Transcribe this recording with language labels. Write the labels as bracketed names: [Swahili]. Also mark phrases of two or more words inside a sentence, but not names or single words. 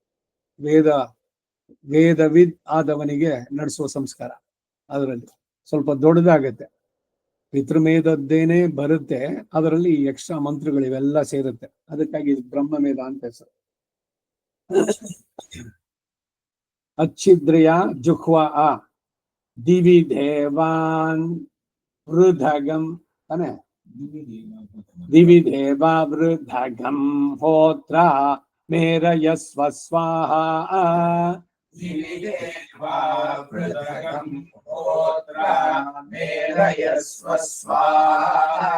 [Kannada] ವೇದವಿದ್ ಆದವನಿಗೆ ನಡೆಸುವ ಸಂಸ್ಕಾರ ಅದರಲ್ಲಿ ಸ್ವಲ್ಪ ದೊಡ್ಡದಾಗತ್ತೆ. ಪಿತೃಮೇಧದ್ದೇನೆ ಬರುತ್ತೆ, ಅದರಲ್ಲಿ ಎಕ್ಸ್ಟ್ರಾ ಮಂತ್ರಗಳು ಇವೆಲ್ಲ ಸೇರುತ್ತೆ. ಅದಕ್ಕಾಗಿ ಬ್ರಹ್ಮಮೇಧ ಅಂತ ಹೆಸರು. [Sanskrit] ಅಚ್ಛಿದ್ರಯ ಜುಹ್ವಾ ದಿವಿ ದೇವಾನ್ ವೃಧಗಂ ತಾನೆ, ದಿವಿ ದೇವ ವೃಧಗಂ ಹೋತ್ರ ಮೇರಯಸ್ವ ಸ್ವಾಹಾ. ದಿವಿ ದೇವ ವೃಧಗಂ ಹೋತ್ರ ಮೇರಯಸ್ವ ಸ್ವಾಹಾ.